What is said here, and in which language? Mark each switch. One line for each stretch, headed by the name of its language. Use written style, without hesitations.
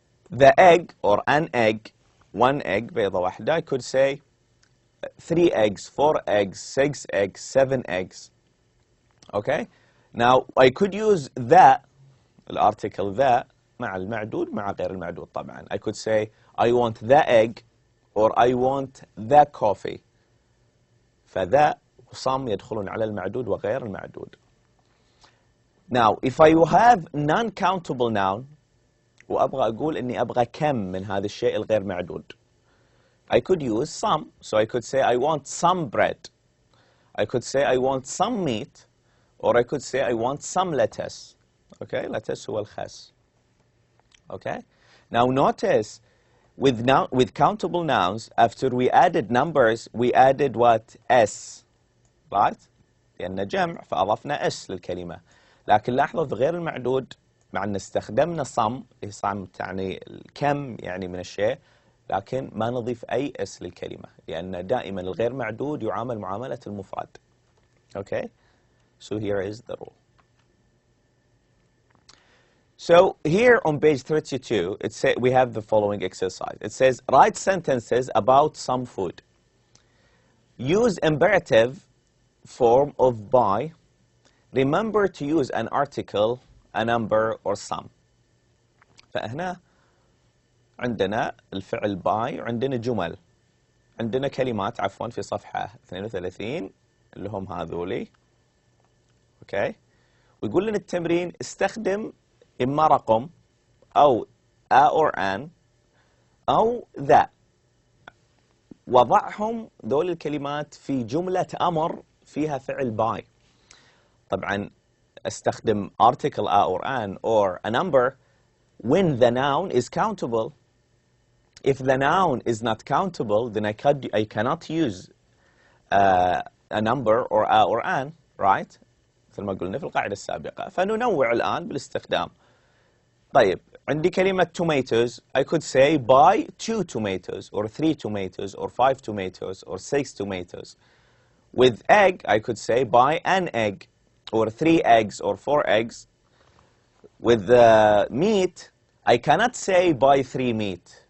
English: The egg, or an egg, 1 egg,
Arabic: بيضة واحدة,
English: I could say 3 eggs, 4 eggs, 6 eggs, 7 eggs. Okay? Now, I could use the, الارticle the,
Arabic: مع المعدود مع غير المعدود طبعا.
English: I could say, I want the egg, or I want the coffee.
Arabic: فذا وصم يدخلون على المعدود وغير المعدود.
English: Now, if I have non-countable noun,
Arabic: وأبغى أقول إني أبغى كم من هذا الشيء الغير معدود.
English: I could use some. So I could say I want some bread. I could say I want some meat. Or I could say I want some lettuce. Okay, lettuce
Arabic: هو الخس.
English: Okay. Now notice, with countable nouns, after we added numbers, we added what?
Arabic: S. Right? لأن جمع فأضفنا S للكلمة. لكن لاحظوا في غير المعدود مع أن استخدمنا some تعني الكم يعني من الشيء، لكن ما نضيف أي S للكلمة لأن دائما الغير معدود يعامل معاملة المفرد.
English: Okay? So here is the rule. So here on page 32, we have the following exercise. It says, write sentences about some food. Use imperative form of by. Remember to use an article, a number, or some.
Arabic: فهنا عندنا الفعل by وعندنا جمل. عندنا كلمات عفوا في صفحة 32 اللي هم هذولي.
English: Okay.
Arabic: ويقول لنا التمرين استخدم إما رقم أو
English: a or an
Arabic: أو ذا. وضعهم ذول الكلمات في جملة أمر فيها فعل by. طبعا استخدم
English: article a or an or a number when the noun is countable. If the noun is not countable, then I cannot use a number or a or an, right?
Arabic: مثل ما قلنا في القاعدة السابقة. فننوع الآن بالاستخدام. طيب عندي كلمة tomatoes.
English: I could say buy 2 tomatoes or 3 tomatoes or 5 tomatoes or 6 tomatoes. With egg, I could say buy an egg or 3 eggs or 4 eggs. With meat, I cannot say buy 3 meat.